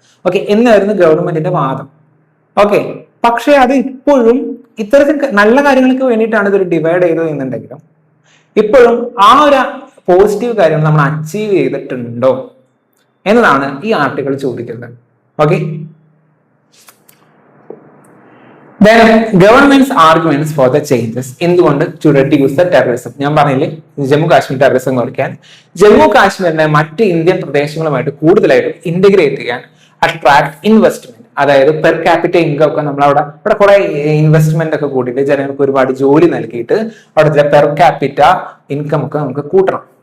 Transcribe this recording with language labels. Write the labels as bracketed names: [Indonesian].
[Malayalam] Okay, എന്നായിരുന്നു ഗവൺമെന്റിന്റെ വാദം. ഓക്കെ, പക്ഷെ അത് ഇപ്പോഴും ഇത്തരത്തിൽ നല്ല കാര്യങ്ങൾക്ക് വേണ്ടിയിട്ടാണ് ഇതൊരു ഡിവൈഡ് ചെയ്തത് എന്നുണ്ടെങ്കിലും ഇപ്പോഴും ആ ഒരു പോസിറ്റീവ് കാര്യം നമ്മൾ അച്ചീവ് ചെയ്തിട്ടുണ്ടോ എന്നതാണ് ഈ ആർട്ടിക്കിൾ ചോദിക്കുന്നത്. [English] okay, then government's arguments for the changes [Malayalam] എന്തുകൊണ്ട് [English] to reduce the terrorism. [Malayalam] ഞാൻ പറഞ്ഞില്ലേ, ജമ്മു കാശ്മീർ ടെററിസം കുറയ്ക്കാൻ, ജമ്മു കാശ്മീരിനെ മറ്റ് ഇന്ത്യൻ പ്രദേശങ്ങളുമായിട്ട് കൂടുതലായിട്ട് ഇന്റഗ്രേറ്റ് ചെയ്യാൻ, അട്രാക്ട് ഇൻവെസ്റ്റ്മെന്റ്, അതായത് പെർ ക്യാപിറ്റൽ ഇൻകം ഒക്കെ നമ്മൾ അവിടെ കുറെ ഇൻവെസ്റ്റ്മെന്റ് ഒക്കെ കൂട്ടിയിട്ട് ജനങ്ങൾക്ക് ഒരുപാട് ജോലി നൽകിയിട്ട് അവിടുത്തെ പെർ ക്യാപിറ്റ ഇൻകം ഒക്കെ നമുക്ക് കൂട്ടണം.